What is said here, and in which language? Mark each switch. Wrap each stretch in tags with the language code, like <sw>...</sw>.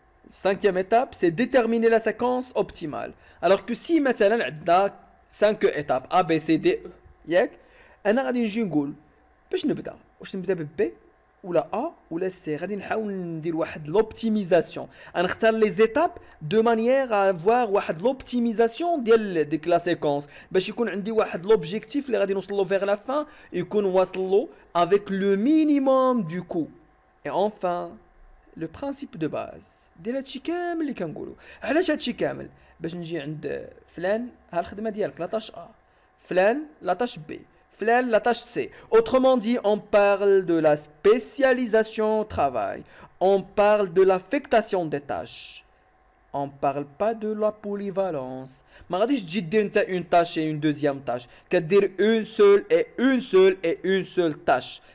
<fr>Cinquième étape, c'est déterminer la séquence optimale. Alors que si</fr> <ar>مثلا عندنا 5 étapes A, B, C, D, E, ياك أنا غادي نجي نقول باش نبدا واش نبدا ب B ولا A ولا C. غادي نحاول ندير واحد l'optimisation. غنختار</ar> <fr>les étapes de manière à avoir</fr> <ar>واحد l'optimisation ديال ديك لا séquence باش يكون عندي واحد l'objectif اللي غادي نوصل له</ar> <fr>vers la fin</fr> <ar>يكون واصل له</ar> <fr>avec le minimum du coût. Et enfin le principe de base</fr> <ar>ديال هادشي كامل اللي كنقولوا. علاش هادشي كامل؟ باش نجي عند فلان ها الخدمه ديالك لا تاش A, فلان لا تاش B, فلان la tâche C.</ar> <fr>Autrement dit, on parle de la spécialisation au travail. On parle de l'affectation des tâches. On parle pas de la polyvalence.</fr> <ar>ما غاديش تجي دير انت</ar> <fr>une tâche et une deuxième tâche.</fr> <ar>كدير</ar> <fr>une seule tâche.</fr>